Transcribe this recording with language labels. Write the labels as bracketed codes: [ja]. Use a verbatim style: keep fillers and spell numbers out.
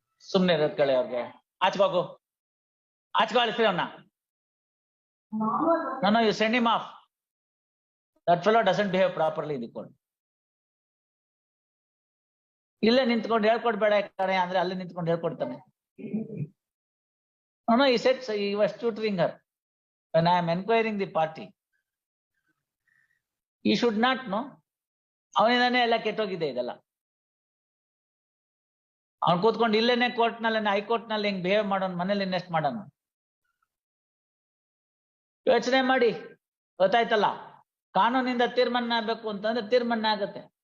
[kn] ಸುಮ್ನೆ ಇರೋದ್ ಕಳೆ ಅವ್ರಿಗೆ. ಆಚ್ಕೋಗು, ಆಚ್ಕೋ ಅಳಿಸ್ರಿ ಅವನ್ನ. [en] ನಾನು you send him off, that fellow doesn't behave properly. [kn] ಇದಕ್ಕೊಂಡು ಇಲ್ಲೇ ನಿಂತ್ಕೊಂಡು ಹೇಳ್ಕೊಡ್ಬೇಡ ಕಣೆ ಅಂದ್ರೆ ಅಲ್ಲೇ ನಿಂತ್ಕೊಂಡು ಹೇಳ್ಕೊಡ್ತಾನೆ. [en] No, no, he said, so he was tutoring her. When I am enquiring the party, he should not know. [kn] ಅವನಿಂದಾನೇ ಎಲ್ಲ ಕೆಟ್ಟೋಗಿದೆ ಇದೆಲ್ಲ. ಅವ್ನು ಕೂತ್ಕೊಂಡು ಇಲ್ಲೇನೆ ಕೋರ್ಟ್ನಲ್ಲೇನೆ ಹೈಕೋರ್ಟ್ನಲ್ಲಿ ಹಿಂಗ್ ಬಿಹೇವ್ ಮಾಡೋನು, ಮನೇಲಿ ಇನ್ವೆಸ್ಟ್ ಮಾಡೋನು. ಯೋಚನೆ ಮಾಡಿ, ಗೊತ್ತಾಯ್ತಲ್ಲ. ಕಾನೂನಿಂದ ತೀರ್ಮಾನ ಆಗ್ಬೇಕು ಅಂತಂದ್ರೆ ತೀರ್ಮಾನ ಆಗತ್ತೆ.